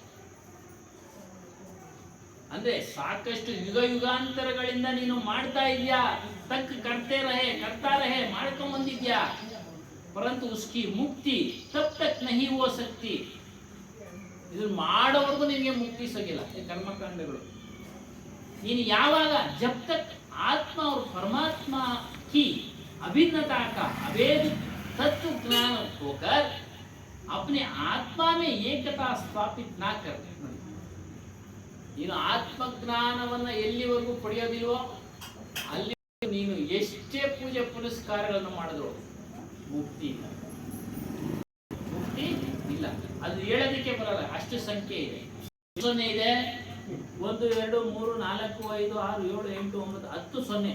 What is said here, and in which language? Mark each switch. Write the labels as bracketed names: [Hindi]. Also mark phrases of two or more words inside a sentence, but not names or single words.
[Kannada] ಅಂದ್ರೆ ಸಾಕಷ್ಟು ಯುಗಾಂತರಗಳಿಂದ ನೀನು ಮಾಡ್ತಾ ಇದೀಯಾ, [Hindi] तक करता रहे [Kannada] ಮಾಡ್ಕೊಂಡ್ ಬಂದಿದ್ಯಾ. [Hindi] परंतु उसकी मुक्ति तब तक नहीं हो सकती. [Kannada] ಇದನ್ನ ಮಾಡೋವರೆಗೂ ನಿನಗೆ ಮುಕ್ತಿ ಸಿಗಿಲ್ಲ. ಈ ಕರ್ಮಕಾಂಡಗಳು ನೀನು ಯಾವಾಗ [Hindi] जब तक ಆತ್ಮ और परमात्मा की अभिन्नता का अभेद तत्व ज्ञान होकर अपने आत्मा में एकता स्थापित ना कर. [Kannada] ನೀನು ಆತ್ಮಜ್ಞಾನವನ್ನ ಎಲ್ಲಿವರೆಗೂ ಪಡೆಯೋದಿಲ್ವೋ ಅಲ್ಲಿ ನೀನು ಎಷ್ಟೇ ಪೂಜೆ ಪುನಸ್ಕಾರಗಳನ್ನು ಮಾಡಿದ್ರು ಮುಕ್ತಿ ಇಲ್ಲ. ಇಷ್ಟು ಸಂಖ್ಯೆ ಇದೆ. ಸೊನ್ನೆ ಇದೆ 1 2 3 4 5 6 7 8 9 10 ಸೊನ್ನೆ.